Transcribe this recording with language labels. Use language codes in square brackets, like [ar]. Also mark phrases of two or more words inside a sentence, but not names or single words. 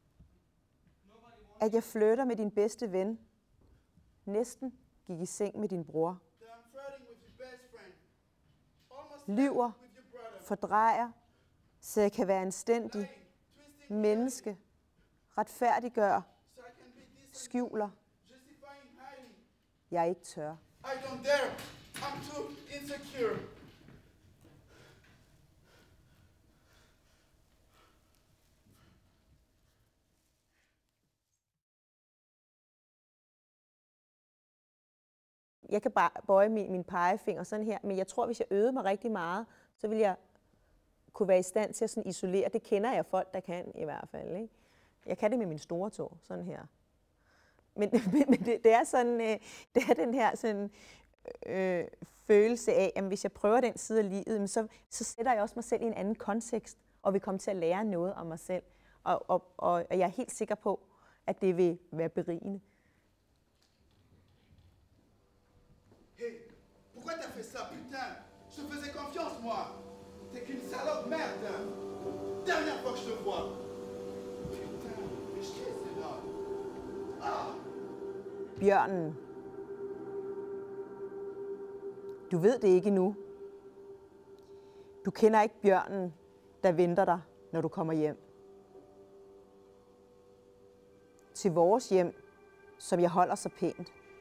[da] At jeg flytter med din bedste ven. Næsten gik i seng med din bror. Lyver, fordrejer, så jeg kan være anstændig. Menneske, retfærdiggør, skjuler. Jeg ikke tør. [en] I don't dare. I'm too insecure. [da] Jeg kan bare bøje min pegefinger sådan her, men jeg tror, hvis jeg øvede mig rigtig meget, så ville jeg kunne være i stand til at sådan isolere. Det kender jeg folk, der kan i hvert fald. Ikke? Jeg kan det med min store tå, sådan her. Men det er sådan, det er den her sådan, følelse af, at hvis jeg prøver den side af livet, så sætter jeg også mig selv i en anden kontekst, og vil komme til at lære noget om mig selv. Og jeg er helt sikker på, at det vil være berigende. [fr] Hey, pourquoi t'as fait ça, putain? Je te faisais confiance, moi. T'es qu'une salope merde. Dernière fois que je te vois. Putain, mais je t'ai, c'est là. Ah! [da] Bjørnen. Du ved det ikke endnu. Du kender ikke bjørnen, der venter dig, når du kommer hjem. Til vores hjem, som jeg holder så pænt.